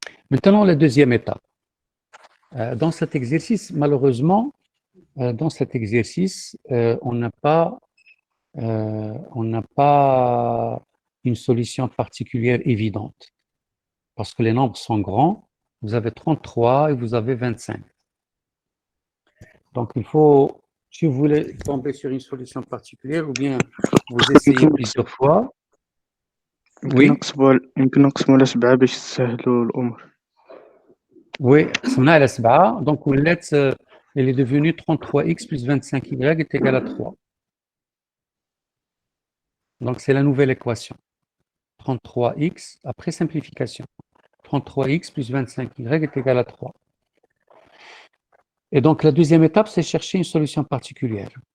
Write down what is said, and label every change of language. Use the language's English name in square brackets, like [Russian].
[French] Maintenant, la deuxième étape. Dans cet exercice, malheureusement, on n'a pas une solution particulière évidente. Parce que les nombres sont grands. Vous avez 33 et vous avez 25. Donc, il faut, si vous voulez tomber sur une solution particulière, ou bien vous essayez plusieurs fois. [Arabic] يمكن نقسموا على 7 باش تسهلوا الأمور. [French] Oui, donc il est devenu 33x plus 25y est égal à 3. Donc, c'est la nouvelle équation. 33x, après simplification. 33x plus 25y est égal à 3. Et donc, la deuxième étape, c'est chercher une solution particulière.